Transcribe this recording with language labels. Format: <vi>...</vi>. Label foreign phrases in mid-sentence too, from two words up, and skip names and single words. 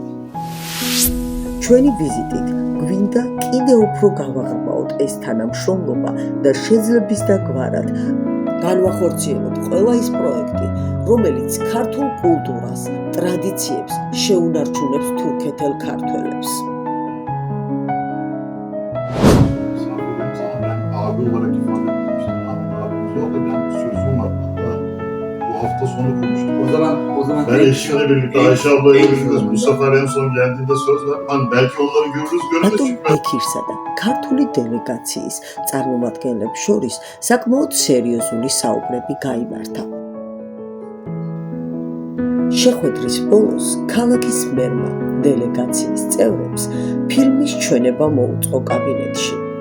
<ka>ჩვენი ვიზიტით გვინდა კიდევ უფრო გავაღრმავოთ ეს თანამშრომლობა და შეძლების და გვარად განვახორციელოთ ყველა ის პროექტი, რომელიც ქართულ კულტურას, ტრადიციებს შეუნარჩუნებს თურქეთელ ქართველებს.</ka> <tr>hafta sonu konuştuk. O zaman ben eşimle birlikte Ayşe ablayla birlikte bu sefer en son geldiğinde söz ver. Hani belki onları görürüz görürüz çünkü ben...</tr> <ka>ბექირსა და ქართული დელეგაციის წარმომადგენლებს შორის საკმაოდ სერიოზული საუბრები გაიმართა. შეხვედრის ბოლოს ქალაქის მერმა დელეგაციის წევრებს ფილმის ჩვენება მოუწყო კაბინეტში.</ka>